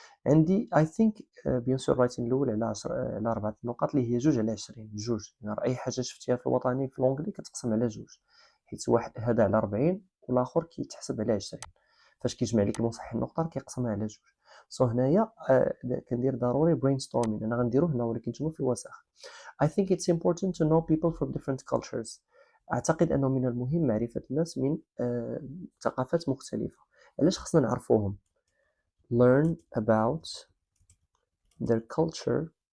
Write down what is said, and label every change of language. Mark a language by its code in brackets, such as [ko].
[ar] عندي [en] I think [ar] بيان سور الرايتين الأول على 10 على 4 نقاط اللي هي 2 على 20 جوج يعني أي حاجة شفتيها في الوطني في لونجلي كتقسم على 2 حيت واحد هذا على 40 والآخر كيتحسب على 20 فاش كيجمع لك المصحح النقطة كيقسمها على 2. سو هنايا كندير ضروري brainstorming أنا غنديرو هنا ولكن نتوما في الوسخ. [en] I think it's important to know people from different cultures. [ar] أعتقد أنه من المهم معرفة الناس من ثقافات مختلفة. علاش خصنا نعرفوهم؟ [en] learn about their culture.